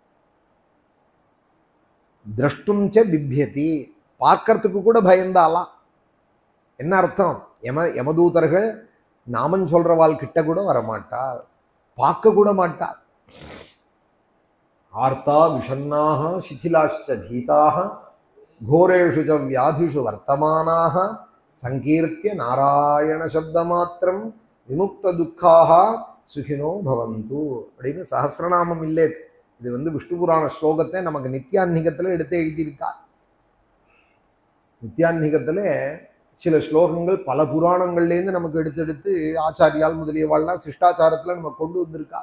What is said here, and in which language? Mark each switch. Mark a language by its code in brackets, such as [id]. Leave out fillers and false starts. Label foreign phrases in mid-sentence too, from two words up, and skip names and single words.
[sa] द्रष्टुं च बिभ्यति, [ta] பார்க்கறதுக்கு கூட பயந்தாலாம். என்ன அர்த்தம்? யமதூதர்கள் நாமன் சொல்றவாள் கிட்ட கூட வரமாட்டா, பார்க்க கூட மாட்டா. [sa] आर्ता विषण्णाः சிथिलाश्च भीताः घोरेषु च व्याधिषु वर्तमानाः संकीर्त्य नारायण शब्दमात्रं विमुक्त दुःखाः सुखिनो भवन्तु [ta] அப்படின்னு சஹஸ்ரநாமம் இல்லை. இது விஷ்ணு புராண ஸ்லோகத்தை நமக்கு நித்யான்னிகத்தில் எடுத்து எழுதியிருக்கா. நித்யான்னிகத்தில் சில ஸ்லோகங்கள் பல புராணங்கள்லேருந்து நமக்கு எடுத்து ஆச்சாரியால் முதலியவாள்லாம் சிஷ்டாச்சாரத்தில் நம்ம கொண்டு வந்திருக்கா.